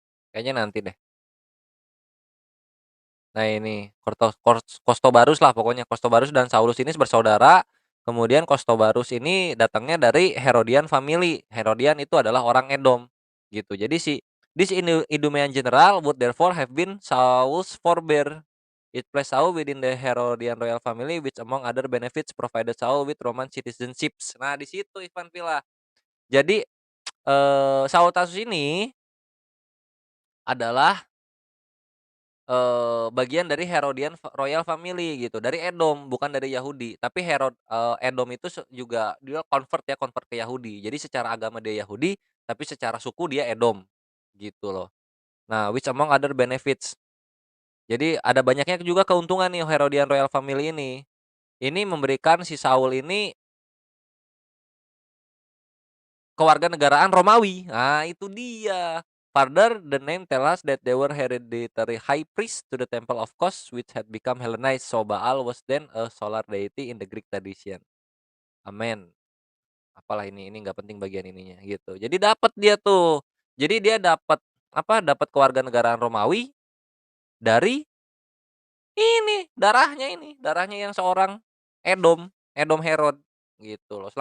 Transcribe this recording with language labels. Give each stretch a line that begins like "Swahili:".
Indonesian: Kayaknya nanti deh. Nah ini, Kostobarus lah pokoknya, Kostobarus dan Saulus ini bersaudara, kemudian Kostobarus ini datangnya dari Herodian family. Herodian itu adalah orang Edom, gitu. Jadi
English: this Idumean general would therefore have been Saul's forebear. It placed Saul within the Herodian royal family which among other benefits provided Saul with Roman citizenships.
Indonesian: Nah di situ Ivan Villa. Jadi, Saul Tarsus ini adalah bagian dari Herodian royal family gitu, dari Edom, bukan dari Yahudi. Tapi Edom itu juga dia convert ke Yahudi. Jadi secara agama dia Yahudi, tapi secara suku dia Edom, gitu loh. Nah,
English: which among other benefits.
Indonesian: Jadi ada banyaknya juga keuntungan nih Herodian Royal Family ini. Ini memberikan si Saul ini kewarganegaraan Romawi. Nah, itu dia.
English: Further, the name tell us that they were hereditary high priest to the temple of Kos, which had become Hellenized. So Baal was then a solar deity in the Greek tradition.
Indonesian: Amen. Apalah ini nggak penting bagian ininya gitu. Jadi dapat dia tuh. Jadi dia dapat apa? Dapat kewarganegaraan Romawi dari darahnya yang seorang Edom Herod gitu loh.